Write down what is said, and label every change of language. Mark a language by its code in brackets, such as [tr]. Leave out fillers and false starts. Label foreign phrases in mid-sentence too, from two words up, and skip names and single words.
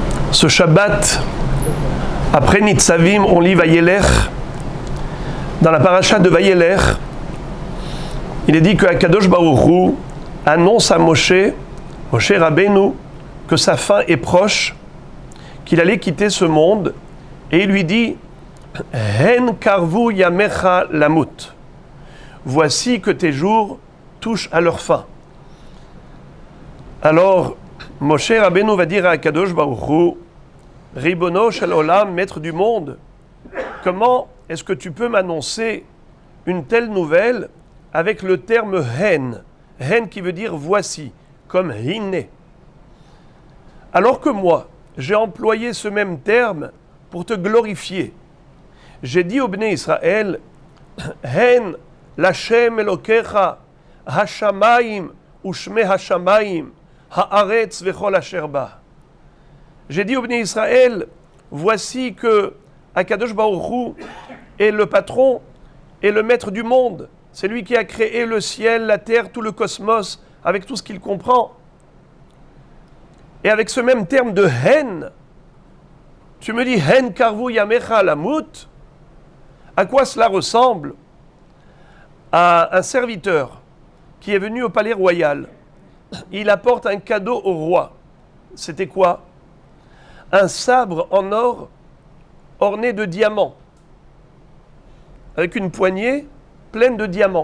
[fr] Ce Shabbat, après Nitzavim, on lit Vayelech. Dans la paracha de Vayelech, il est dit que Akadosh Baruch Hu annonce à Moshe Rabbeinu, que sa fin est proche, qu'il allait quitter ce monde, et il lui dit [he] הן קרבו ימיך למות. [fr] Voici que tes jours touchent à leur fin. Alors, Moshe Rabbeinu va dire à Akadosh Baruch Hu, [he] ריבונו של עולם, [fr] maître du monde, comment est-ce que tu peux m'annoncer une telle nouvelle avec le terme hen, hen qui veut dire voici, comme hinne. Alors que moi, j'ai employé ce même terme pour te glorifier. J'ai dit au Bnei Israël, [he] הן לה' אלוקיך השמים ושמי השמים הארץ וכל אשר בה. [fr] J'ai dit au Bnei Israël, voici que Akadosh Baruch Hu est le patron et le maître du monde. C'est lui qui a créé le ciel, la terre, tout le cosmos, avec tout ce qu'il comprend. Et avec ce même terme de hen, tu me dis [he] הן קרבו ימיך למות. [fr] À quoi cela ressemble? À un serviteur qui est venu au palais royal. Il apporte un cadeau au roi. C'était quoi? Un sabre en or orné de diamants, avec une poignée pleine de diamants.